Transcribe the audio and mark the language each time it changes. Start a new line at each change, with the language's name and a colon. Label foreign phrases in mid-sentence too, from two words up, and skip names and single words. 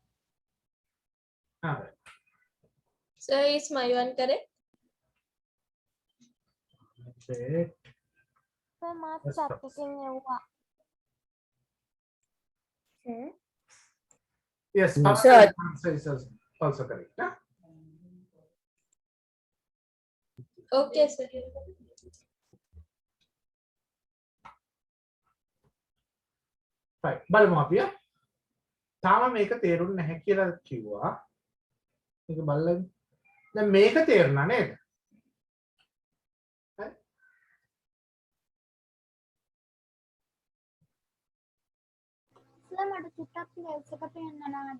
Sinhala: හරි
English: Sir, is my one correct? Check.
Sinhala: සර් මාත්
English: Yes, chat sir.
Sinhala: එකෙන් එව්වා.
English: Sir, Yes, Sir. answer is also correct. Huh? Okay, sir. Right.
Sinhala: බලමු අපි. තාම මේක තේරුන්නේ නැහැ කියලා කිව්වා. මේක බලන්න. දැන් මේක තේරුණා නේද? හරි. සර් මට චුට්ටක් ස්ලයිඩ්ස් එක පෙන්නනවාද?